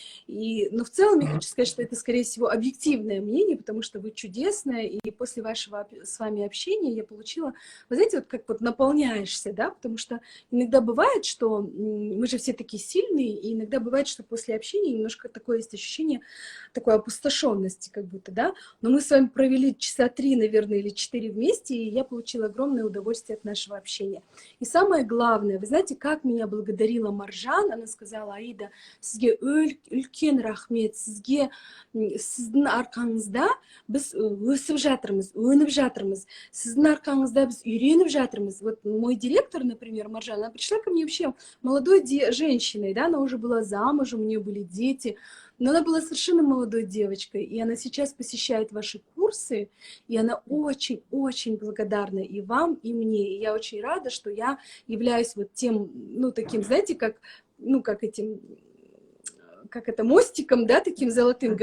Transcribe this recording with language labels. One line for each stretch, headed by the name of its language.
Russian: Но в целом я хочу сказать, что это, скорее всего, объективное мнение, потому что вы чудесная, и после вашего с вами общения я получила, вы знаете, вот как вот наполняешься, да, потому что иногда бывает, что мы же все такие сильные, и иногда бывает, что после общения немножко такое есть ощущение такой опустошенности, как будто, да, но мы с вами провели часа 3, наверное, или 4 вместе, и я получила огромное удовольствие от нашего общения. И самое главное, вы знаете, как меня благодарила Маржан, она сказала:
Kazakh: Аида, сізге үлкен рахмет, сіздің арқаңызда біз өсіп жатырмыз, өніп жатырмыз, сіздің арқаңызда біз үйреніп жатырмыз.
Russian: Вот мой директор, например, Маржан, она пришла ко мне вообще молодой женщиной, да, она уже была замужем, у нее были дети, но она была совершенно молодой девочкой, и она сейчас посещает ваши курсы, и она очень-очень благодарна и вам, и мне. И я очень рада, что я являюсь вот тем, ну, таким, знаете, как, ну, как этим, как это, мостиком, да, таким золотым.